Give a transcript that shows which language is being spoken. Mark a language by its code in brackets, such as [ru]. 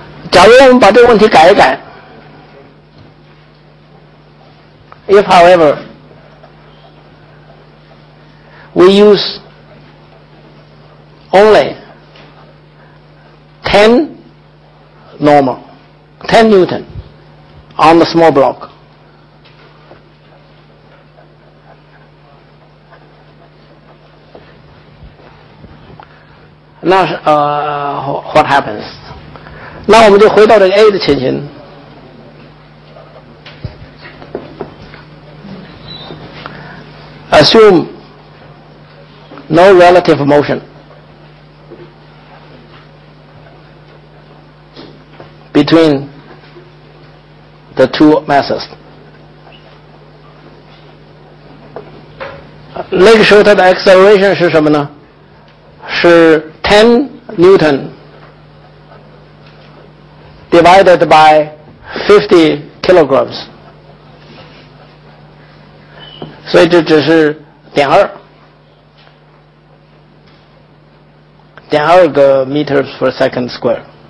[zh] 假如我们把这个问题改一改 [en] ，if however we use only 10 normal, 10 Newton on the small block, [zh] 那是 [en] what happens？ [zh] 那我们就回到这个 A 的情形。 [en] Assume no relative motion between the two masses。 [zh] 那个时候它的 acceleration 是什么呢？是10 Newton divided by 50 kilograms， 所以这只是0.2个 meters per second square。